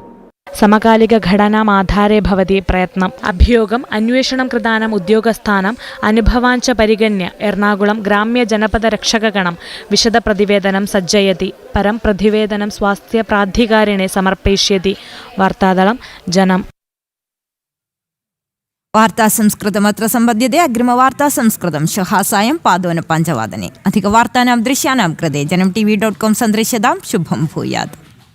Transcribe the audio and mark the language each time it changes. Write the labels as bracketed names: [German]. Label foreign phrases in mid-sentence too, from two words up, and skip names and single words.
[Sanskrit] സമകാലിക ഘടനാം ആധാരേ ഭവതി പ്രയത്നം അഭിയോഗം അന്വേഷണം കൃതാനാം ഉദ്യോഗസ്ഥാനം അനുഭവാഞ്ച പരിഗണ്യ എറണാകുളം ഗ്രാമ്യ ജനപദ രക്ഷകഗണം വിശദ പ്രതിവേദനം സജ്ജയതി. പരം പ്രതിവേദനം സ്വാസ്ഥ്യ പ്രാധികാരിണെ സമർപ്പയിഷ്യതി. വാർത്താദളം ജനം. വാർത്താ സംസ്കൃതമത്ര സമ്പദ്യത്തെ. അഗ്രിമവാർത്താ സംസ്കൃതം ശ്വः സായം 5:15 अधिकवार्तानां दृश्यानां कृते जनम TV.com सन्दृश्यतां. शुभं भूयात्.